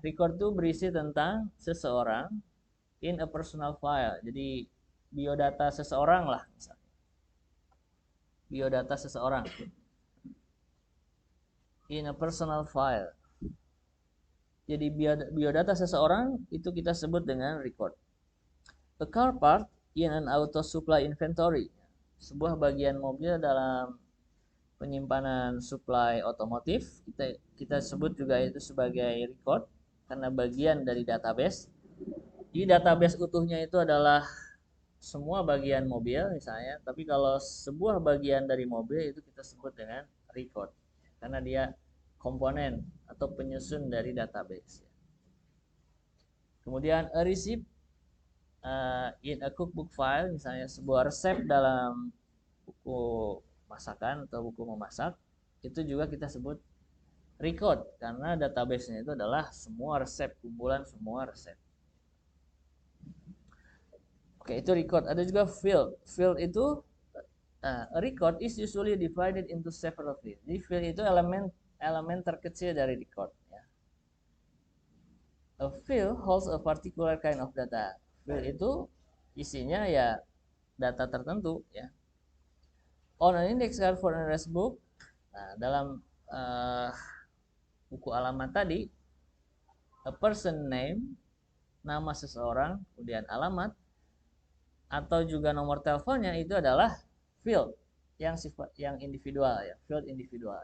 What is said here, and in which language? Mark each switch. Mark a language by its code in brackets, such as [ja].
[id] Record itu berisi tentang seseorang [en] in a personal file. [id] Jadi biodata seseorang lah, misalnya. Biodata seseorang [en] in a personal file. [id] Jadi biodata seseorang itu kita sebut dengan record. [en] A car part in an auto supply inventory. [id] Sebuah bagian mobil dalam penyimpanan supply otomotif, kita sebut juga itu sebagai record karena bagian dari database. Di database utuhnya itu adalah semua bagian mobil misalnya, tapi kalau sebuah bagian dari mobil itu kita sebut dengan record karena dia komponen atau penyusun dari database. Kemudian [en] a receipt in a cookbook file, [id] misalnya sebuah resep dalam buku masakan atau buku memasak, itu juga kita sebut record karena database-nya itu adalah semua resep, kumpulan semua resep. Oke, itu record. Ada juga field. Field itu [en] a record is usually divided into several fields. [id] Jadi field itu elemen terkecil dari record. [en] Ya. A field holds a particular kind of data. [id] Field itu isinya ya data tertentu ya. [en] On an index card for an address book, [id] dalam buku alamat tadi, [en] a person name, [id] nama seseorang, kemudian alamat, atau juga nomor teleponnya itu adalah field yang individual ya, field individual.